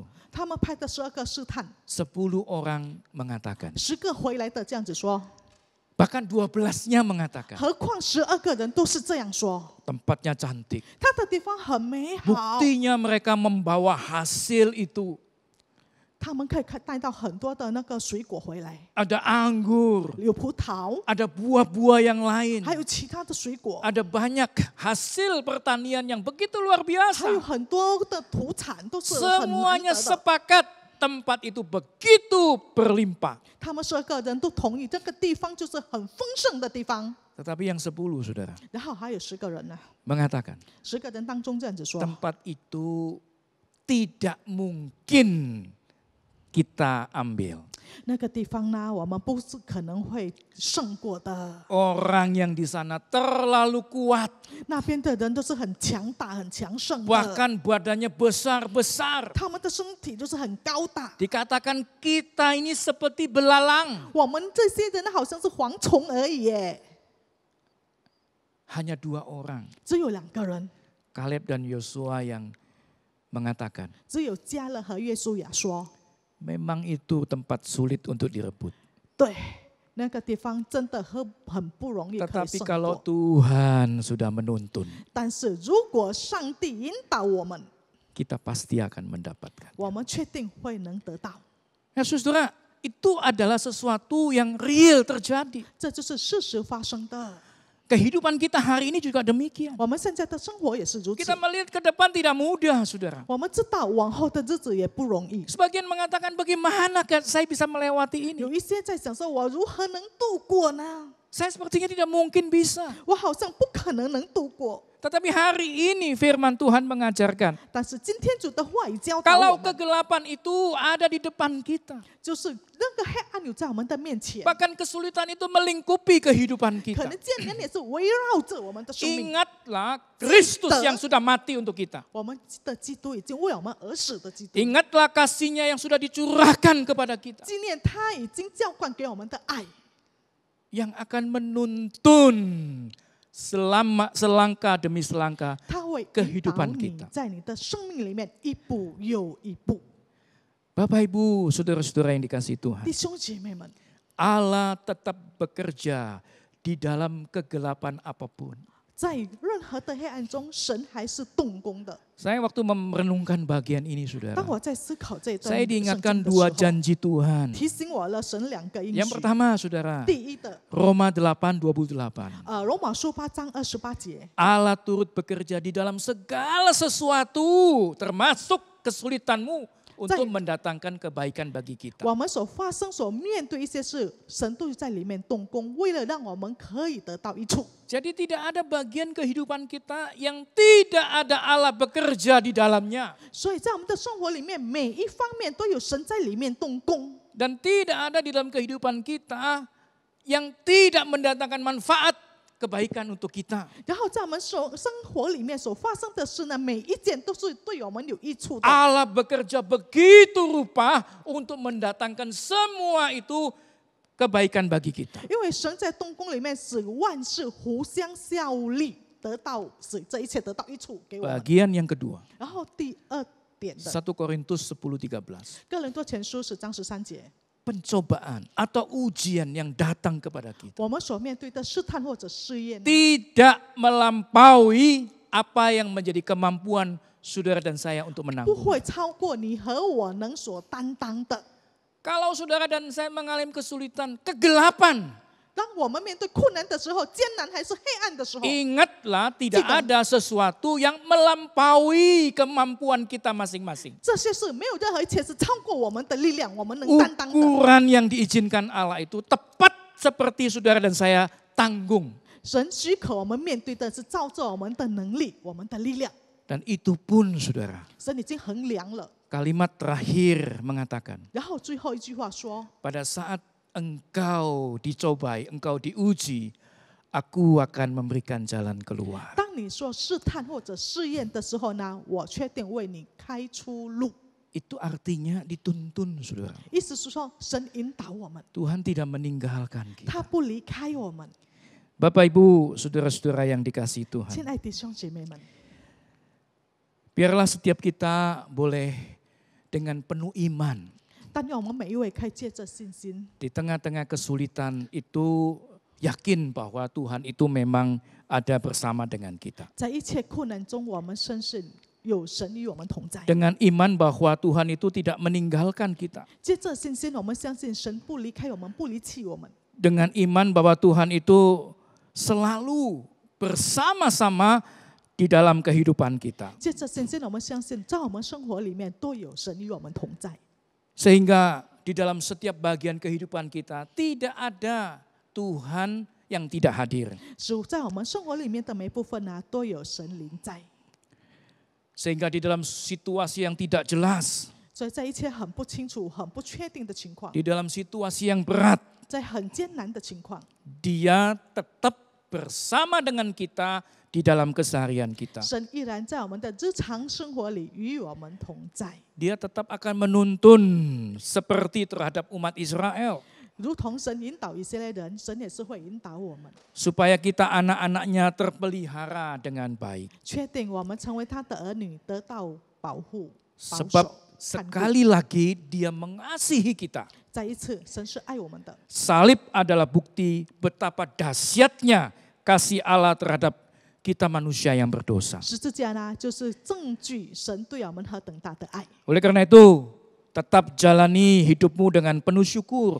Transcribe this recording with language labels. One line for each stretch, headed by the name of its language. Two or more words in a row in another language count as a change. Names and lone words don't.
Chinese: 他们派的12个试探，
Indonesian: 10 orang mengatakan,
Chinese: 10 个回来的这样子说，
Indonesian: bahkan 12-nya mengatakan,
Chinese: 何况12个人都是这样说，
Indonesian: tempatnya cantik.
Chinese: 他的地方很美好，
Indonesian: Buktinya mereka membawa hasil itu.
Chinese: 他们可以带到很多的那个水果回来，
Indonesian: Ada anggur,
Chinese: 有葡萄，
Indonesian: ada buah-buah yang lain.
Chinese: 还有其他的水果，
Indonesian: Ada banyak hasil pertanian yang begitu luar
Chinese: 还有
Indonesian: biasa.
Chinese: 很多的土产都是很难
Indonesian: Semuanya
Chinese: 得的。
Indonesian: sepakat tempat itu begitu berlimpah.
Chinese: 他们12个人都同意这个地方就是很丰盛的地方。
Indonesian: Tetapi yang 10, saudara,
Chinese: 然后还有10个人呢，
Indonesian: mengatakan
Chinese: 10个人当中这样子说，
Indonesian: tempat itu tidak mungkin kita ambil.
Chinese: 那个地方呢，我们不是可能会胜过的。
Indonesian: Orang yang di sana terlalu kuat,
Chinese: 那边的人都是很强大、很强盛的，
Indonesian: bahkan badannya besar-besar.
Chinese: 他们的身体就是很高大。
Indonesian: Dikatakan kita ini seperti belalang.
Chinese: 我们这些人好像是蝗虫而已耶，
Indonesian: Hanya 2 orang,
Chinese: 只有2个人，
Indonesian: Kaleb dan Yosua yang mengatakan,
Chinese: 只有迦勒和约书亚说，
Indonesian: memang itu tempat sulit untuk direbut.
Chinese: 对，那个地方真的很不容易可以
Indonesian: Tetapi
Chinese: 胜
Indonesian: kalau
Chinese: 过。
Indonesian: Tuhan sudah menuntun,
Chinese: 但是如果上帝引导我们，
Indonesian: kita pasti akan mendapatkan.
Chinese: 我们确定会能得到。
Indonesian: Ya saudara, itu adalah sesuatu yang real terjadi.
Chinese: 这就是事实发生的。
Indonesian: Kehidupan kita hari ini juga demikian.
Chinese: 我们现在的生活也是如此
Indonesian: Kita。melihat ke depan tidak mudah, saudara.
Chinese: 我们知道往后的日子也不容易，
Indonesian: Sebagian mengatakan bagaimana saya bisa melewati ini?
Chinese: 有一些在想说，我如何能度过呢？
Indonesian: Saya sepertinya tidak mungkin bisa.
Chinese: 我好像不可能能度过。
Indonesian: Tetapi hari ini firman Tuhan mengajarkan,
Chinese: 但是今天主的话语教导
Indonesian: kalau
Chinese: 我们，
Indonesian: kegelapan itu ada di depan kita.
Chinese: 就是那个黑暗有在我们的面前，
Indonesian: Bahkan kesulitan itu melingkupi kehidupan
Chinese: 可
Indonesian: kita.
Chinese: 能艰难也是围绕着我们的生命。
Indonesian: Ingatlah Kristus yang sudah mati untuk kita.
Chinese: 我们的基督已经为我们而死的基督，
Indonesian: Ingatlah kasih-Nya yang sudah dicurahkan kepada kita.
Chinese: 纪念他已经浇灌给我们的爱，
Indonesian: Yang akan menuntun selangkah demi selangkah
Chinese: 他会引导
Indonesian: kehidupan
Chinese: 你
Indonesian: kita.
Chinese: 在你的生命里面一步又一步。
Indonesian: Bapak Ibu, saudara-saudara yang dikasihi Tuhan.
Chinese: 弟兄姐妹们，
Indonesian: Allah tetap bekerja di dalam kegelapan apapun.
Chinese: 在任何的黑暗中，神还是动工的。
Indonesian: Saya waktu merenungkan bagian ini, saudara,
Chinese: 当我在思考这一段
Indonesian: saya
Chinese: 圣经
Indonesian: diingatkan
Chinese: 的 2 时候，
Indonesian: janji Tuhan.
Chinese: 提醒我了神2个应
Indonesian: Yang
Chinese: 许。
Indonesian: pertama, saudara,
Chinese: 第一的，
Indonesian: Roma 8:28.
Chinese: 罗马书8章28节，
Indonesian: Allah turut bekerja di dalam segala sesuatu, termasuk kesulitanmu, untuk mendatangkan kebaikan bagi kita.
Chinese: 我们所发生、所面对一些事，神都在里面动工，为了让我们可以得到益处。
Indonesian: Jadi tidak ada bagian kehidupan kita yang tidak ada Allah bekerja di dalamnya.
Chinese: 所以在我们的生活里面，每一方面都有神在里面动工，
Indonesian: Dan tidak ada di dalam kehidupan kita yang tidak mendatangkan manfaat kebaikan untuk kita.
Chinese: 然后在我们生活里面所发生的事呢，每一件都是对我们有益处的。
Indonesian: Allah bekerja begitu rupa untuk mendatangkan semua itu kebaikan bagi kita.
Chinese: 因为神在动工里面使万事互相效力，使这一切得到益处给我们。
Indonesian: Bagian yang kedua,
Chinese: 然后第2点的，
Indonesian: 1 Korintus 10:13.
Chinese: 哥林多前书10章13节，
Indonesian: pencobaan atau ujian yang datang kepada kita
Chinese: 我们所面对的试探或者试验，
Indonesian: tidak melampaui apa yang menjadi kemampuan saudara dan saya untuk
Chinese: 不
Indonesian: menanggung.
Chinese: 会超过你和我能所担当的。
Indonesian: Kalau saudara dan saya mengalami kesulitan, kegelapan,
Chinese: 当我们面对困难的时候，艰难还是黑暗的时候，
Indonesian: ingatlah tidak Tidak. ada sesuatu yang melampaui kemampuan kita masing-masing.
Chinese: 这些事没有任何一切是超过我们的力量，我们能担当的。
Indonesian: Ukuran yang diizinkan Allah itu tepat seperti saudara dan saya tanggung.
Chinese: 神许可我们面对的是照着我们的能力、我们的力量。
Indonesian: Dan itu pun saudara,
Chinese: 神已经衡量了。
Indonesian: kalimat terakhir mengatakan,
Chinese: 然后最后一句话说：
Indonesian: pada saat engkau dicobai, engkau diuji, aku akan memberikan jalan keluar.
Chinese: 当你说试探或者试验的时候呢，我确定为你开出路。
Indonesian: Itu artinya dituntun saudara.
Chinese: 意思是说，神引导我们，
Indonesian: Tuhan tidak meninggalkan
Chinese: 他
Indonesian: kita.
Chinese: 不离开我们。
Indonesian: Bapak Ibu, saudara-saudara yang dikasihi Tuhan.
Chinese: 亲爱的弟兄姐妹们，
Indonesian: Biarlah setiap kita boleh dengan penuh iman
Chinese: 但愿我们每一位可以借着信心，
Indonesian: di tengah-tengah kesulitan itu yakin bahwa Tuhan itu memang ada bersama dengan kita.
Chinese: 在一切困难中，我们深信有神与我们同在。
Indonesian: Dengan iman bahwa Tuhan itu tidak meninggalkan kita.
Chinese: 借着信心，我们相信神不离开我们，不离弃我们。
Indonesian: Dengan iman bahwa Tuhan itu selalu bersama-sama di dalam kehidupan kita.
Chinese: 借着信心，我们相信在我们生活里面都有神与我们同在。
Indonesian: Sehingga di dalam setiap bagian kehidupan kita tidak ada Tuhan yang tidak hadir.
Chinese: 主在我们生活里面的每部分呢，都有神临在。
Indonesian: Sehingga di dalam situasi yang tidak jelas,
Chinese: 所以在一切很不清楚、很不确定的情况，
Indonesian: di dalam situasi yang berat,
Chinese: 在很艰难的情况，
Indonesian: Dia tetap bersama dengan kita di dalam keseharian kita.
Chinese: 神依然在我们的日常生活里与我们同在，
Indonesian: Dia tetap akan menuntun seperti terhadap umat Israel.
Chinese: 如同神引导以色列人，神也是会引导我们，
Indonesian: Supaya kita anak-anaknya terpelihara dengan baik.
Chinese: 确定我们成为他的儿女，得到保护、保
Indonesian: Sebab
Chinese: 守、看顾。
Indonesian: sekali lagi Dia mengasihi kita.
Chinese: 再一次，神是爱我们的。
Indonesian: Salib adalah bukti betapa dahsyatnya kasih Allah terhadap kita manusia yang berdosa.
Chinese: 十字架呢，就是证据神对我们何等大的爱。
Indonesian: Oleh karena itu, tetap jalani hidupmu dengan penuh syukur,